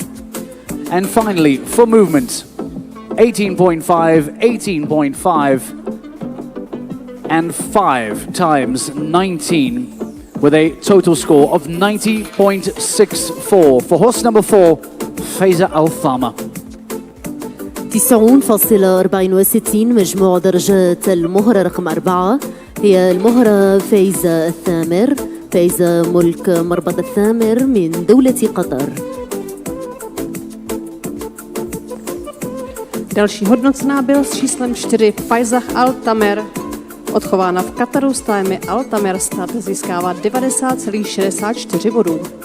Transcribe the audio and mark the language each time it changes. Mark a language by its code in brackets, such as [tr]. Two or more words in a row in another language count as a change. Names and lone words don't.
[en] And finally, for movement, 18.5, 18.5, and 5 times 19, with a total score of 90.64 for horse number 4, Faiza Al-Thama. [ar] 90.64 مجموع درجات المهرة رقم 4 هي المهرة فايزة الثامر، فايزة ملك مربط الثامر من دولة قطر. [cs] Další hodnocená byl s číslem 4 Faizah Al-Tamer, odchována v Kataru stájemi Al-Tamer Stad, získává 90,64 bodů.